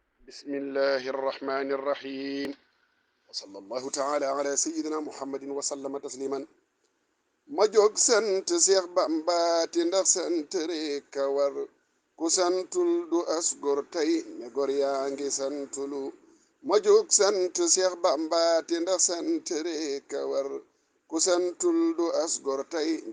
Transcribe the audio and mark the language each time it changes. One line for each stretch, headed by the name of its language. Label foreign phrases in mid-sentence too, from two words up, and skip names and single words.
Arabic: بسم الله الرحمن الرحيم وصلى الله تعالى على سيدنا محمد وسلم تسليما
Wolof: ma jóg sant Seex Bamba ti ndax sant rekk a war ku santul du as gor tey ne gor yaa ngi santulu ma jóg sant Seex Bamba ti ndax sant rekk a war ku santul du as gor tey ne